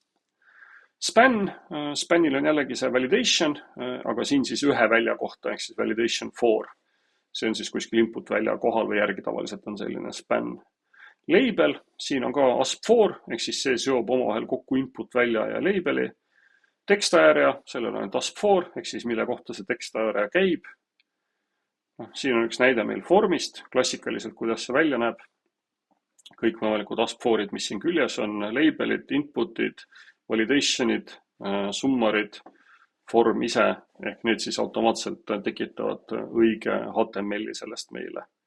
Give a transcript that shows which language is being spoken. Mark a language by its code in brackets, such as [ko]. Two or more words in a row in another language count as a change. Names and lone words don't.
[et] Spanil on jällegi see validation, aga siin siis ühe välja kohta, ehk siis [en] validation for. [et] See on siis kuskil input välja kohal või järgi tavaliselt on selline span. Label, siin on ka ASP4, ehk siis see seob omavahel kokku input välja ja labeli. [en] Text area, [et] sellel on ASP4, ehk siis mille kohta see [en] text area [et] käib. Siin on üks näide meil formist, klassikaliselt, kuidas see välja näeb. Kõik võimalikud ASP4-id, mis siin küljes on, labelid, inputid, validationid, summarid, form ise, ehk need siis automaatselt tekitavad õige HTML-i sellest meile.